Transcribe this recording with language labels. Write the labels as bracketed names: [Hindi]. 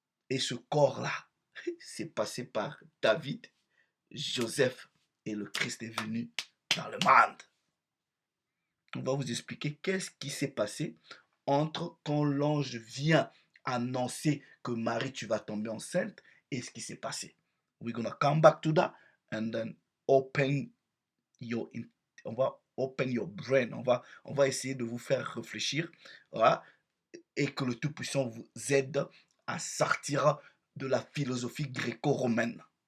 [French] Et ce corps-là, c'est passé par David, Joseph et le Christ est venu dans le monde. On va vous expliquer qu'est-ce qui s'est passé entre quand l'ange vient annoncer que Marie, tu vas tomber enceinte et ce qui s'est passé. [English] We're gonna come back to that and then open your [French] on va [English] open your brain. [French] On va essayer de vous faire réfléchir, voilà, et que le Tout-Puissant vous aide à sortir de la philosophie gréco-romaine.